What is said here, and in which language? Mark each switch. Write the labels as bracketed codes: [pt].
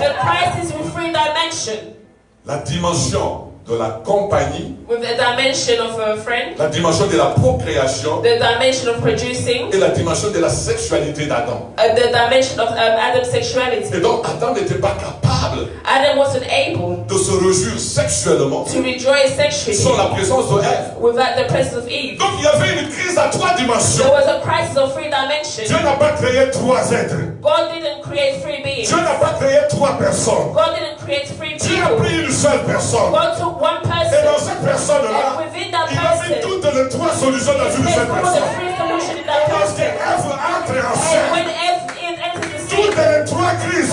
[en] A crisis with 3 dimensions. [fr] La dimension de la compagnie, [en] With the dimension of a friend, [fr] la dimension de la procréation [en] the dimension of producing, [fr] et la dimension de la sexualité d'Adam. [en] the dimension of Adam's sexuality. [fr] Et donc Adam n'était pas capable [en] Adam wasn't able [fr] de se réjouir sexuellement [en] to rejoice sexually [fr] sans la présence de Ève. [en] without the presence of Eve. [fr] Donc il y avait une crise à 3 dimensions. [en] There was a crisis of 3 dimensions. [fr] Dieu n'a pas créé 3 êtres. [en] God didn't create 3 beings. [fr] Dieu n'a pas créé 3 personnes. [en] God didn't create 3 [fr] Dieu a [en] people. [fr] pris une seule personne. [en] God took one [fr] Et dans [en] person, [fr] cette personne-là, [en] and within that [fr] il a mis [en] person, [fr] toutes les 3 solutions dans une [en] there's [fr] seule [en] all the [fr] personne. [en] 3 solutions in that [fr] Et lorsque [en] person. [fr] Ève entre en [en] And [fr] scène, [en] when Eve enters the scene, [fr] toutes les 3 crises